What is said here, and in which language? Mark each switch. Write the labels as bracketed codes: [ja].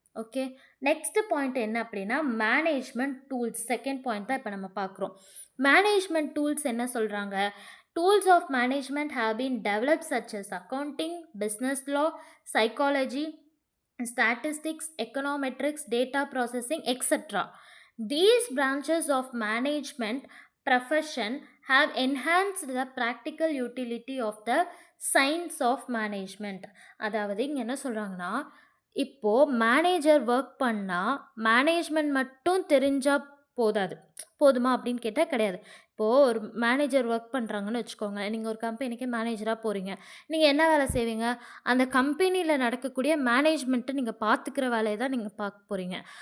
[en] okay, next point [ta] என்ன அப்படின்னா [en] Management tools. [ta] Second point தான் இப்போ நம்ம பார்க்குறோம். மேனேஜ்மெண்ட் டூல்ஸ் என்ன சொல்கிறாங்க? [en] Tools of management have been developed such as accounting, business law, psychology, statistics, econometrics, data processing, etc. These branches of management profession have enhanced the practical utility of the science of management. [ta] அதாவது இங்கே என்ன சொல்கிறாங்கன்னா, இப்போது manager work பண்ணால் management மட்டும் தெரிஞ்சால் போதுமா அப்படின்னு கேட்டால் கிடையாது. இப்போது ஒரு மேனேஜர் ஒர்க் பண்ணுறாங்கன்னு வச்சுக்கோங்க. நீங்கள் ஒரு கம்பெனிக்கு மேனேஜராக போகிறீங்க. நீங்கள் என்ன வேலை செய்வீங்க? அந்த கம்பெனியில் நடக்கக்கூடிய மேனேஜ்மெண்ட்டை நீங்கள் பார்த்துக்கிற வேலையை தான் நீங்கள் பார்க்க போகிறீங்க.